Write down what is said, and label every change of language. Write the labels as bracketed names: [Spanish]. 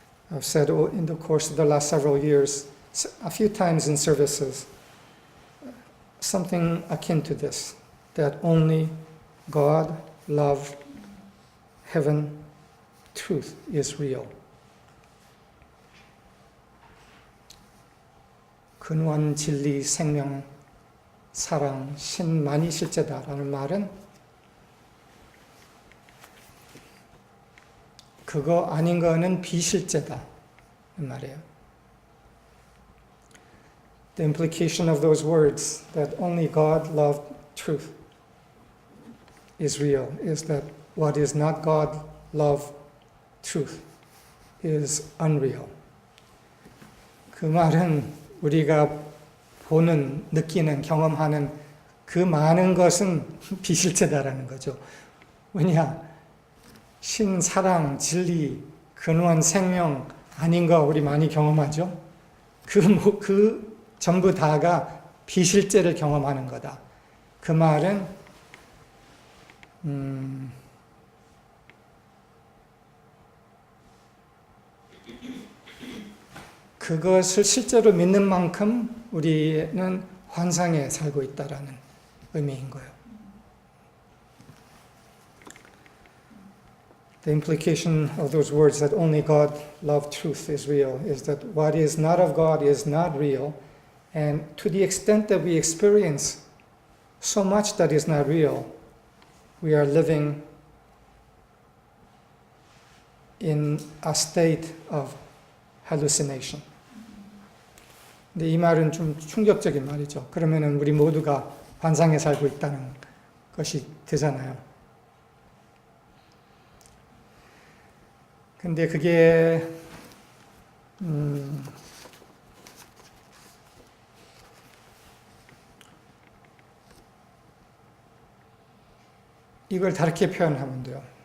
[English] I've said in the course of the last several years, a few times in services, something akin to this, that only God, love, heaven, truth is real. [Korean] 근원, 진리, 생명, 사랑, 신만이 실제다라는 말은 그거 아닌 거는 비실제다 이 말이에요. [English] The implication of those words that only God, love, truth is real is that what is not God, love, truth is unreal. [Korean] 그 말은 우리가 보는, 느끼는, 경험하는 그 많은 것은 비실제다라는 거죠. 왜냐? 신, 사랑, 진리, 근원, 생명 아닌 거 우리 많이 경험하죠? 그 전부 다가 비실제를 경험하는 거다. 그 말은 그것을 실제로 믿는 만큼 우리는 환상에 살고 있다라는 의미인 거예요. [English] The implication of those words that only God, love, truth is real is that what is not of God is not real, and to the extent that we experience so much that is not real, we are living in a state of hallucination. [Korean] 근데 이 말은 좀 충격적인 말이죠. 그러면은 우리 모두가 환상에 살고 있다는 것이 되잖아요. 근데 그게 이걸 다르게 표현하면 돼요.